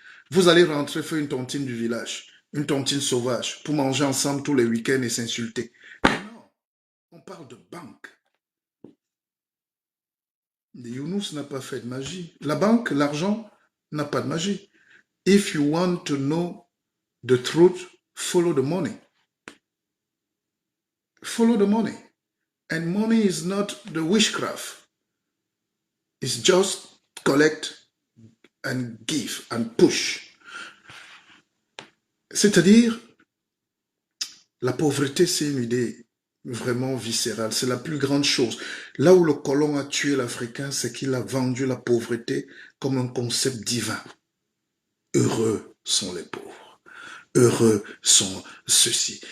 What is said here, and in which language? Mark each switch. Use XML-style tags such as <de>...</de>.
<fr>Vous allez rentrer faire une tontine du village, une tontine sauvage, pour manger ensemble tous les week-ends et s'insulter. Non, on parle de banque. Younous n'a pas fait de magie. La banque, l'argent, n'a pas de magie.</fr> <en>If you want to know the truth, follow the money. Follow the money. And money is not the witchcraft. It's just collect and give and push.</en> <fr>C'est-à-dire, la pauvreté, c'est une idée vraiment viscérale. C'est la plus grande chose. Là où le colon a tué l'Africain, c'est qu'il a vendu la pauvreté comme un concept divin. Heureux sont les pauvres. Heureux sont ceux-ci.</fr>